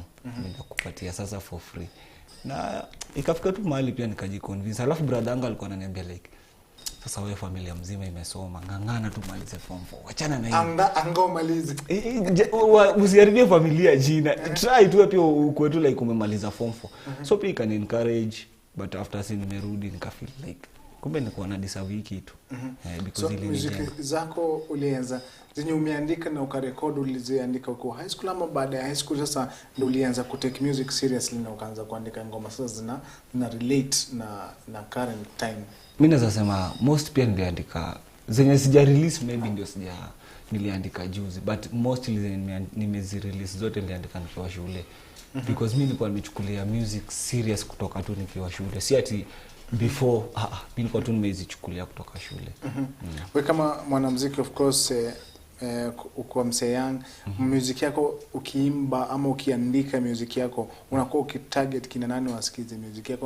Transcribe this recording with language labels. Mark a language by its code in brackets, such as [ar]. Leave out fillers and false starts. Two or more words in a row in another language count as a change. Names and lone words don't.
[sw] Mimi ndakupatia sasa [en] for free. [sw] Na ikafika tu mahali pia nikajiconvince. Alafu brother yangu alikuwa ananiambia like sasa wewe familia mzima imesoma, ngangana tu malize form 4. Achana na hiyo. Anga malize. Usiharibie familia jina. Try tu pia ukwetu like umemaliza form 4. So pia [en] can encourage, but after [sw] sin nimerudi nikafeel like kumbe nilikuwa na deserve hiki tu. Because ile music zako ulianza zenye umeandika na ukarekodi uliziandika uko [en] high school [sw] ama baada ya [en] high school [sw] sasa ndio ulianza ku [en] take music seriously [sw] na ukaanza kuandika ngoma sasa zina relate na [en] current time? [sw] Mimi naweza sema most pia niliandika zenye sija release, maybe ndio niliandika juzi, but mostly nimezi-release zote niliandika nikiwa shule. Because mimi nilikuwa nimechukulia music serious kutoka tu nikiwa shule. Si ati before, mimi nilikuwa tu nimezichukulia kutoka shule. Wewe kama mwanamuziki, [en] of course, [sw] uko msee young, music yako ukiimba ama ukiandika music yako, unakuwa ukitarget kina nani wasikize music yako?